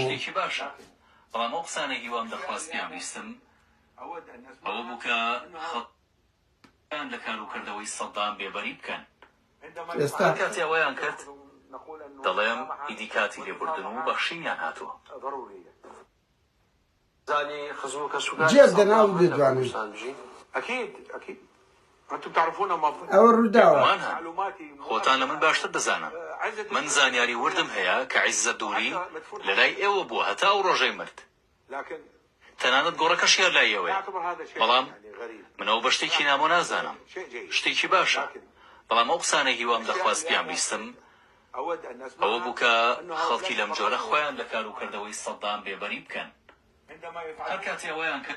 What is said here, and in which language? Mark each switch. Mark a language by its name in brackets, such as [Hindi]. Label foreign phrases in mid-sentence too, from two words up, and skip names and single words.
[Central Kurdish] شتێکی باشە بەڵام ئەو قسانێکی وام دەخواست پیان بیستم ئەوە بوو کە خەڵکان لە کاروکردەوەی سەدام بێبەری بکەن ئێستا کاتی ئەوەیان کرد دەڵێم ئیدی کاتی لێبوردن و بەخشینیان هاتووە جێب دەناو دەدوانن [Arabic] اكيد انتم تعرفون ما [Central Kurdish] ئەوە ڕووداوە خۆتان لە من باشتر دەزانم من زانیاری وردم هەیە کە عیزەدووری لەلای ئێوە بووە هەتا ئەو ڕۆژەی مرد لكن تەنانەت گۆڕەکەشیان لای ئێوەیە بەڵام منەوە بە شتێکی نامۆ نازانم شتێکی باشە بەڵام ئەو قسانێکی وام دەخواست پیان بیستم ئەوە بوو کە خەڵکی لەم جۆرە خۆیان لە کاروکردەوەی سەدام بێبەری بکەن هەر کاتی ئەوەیان کرد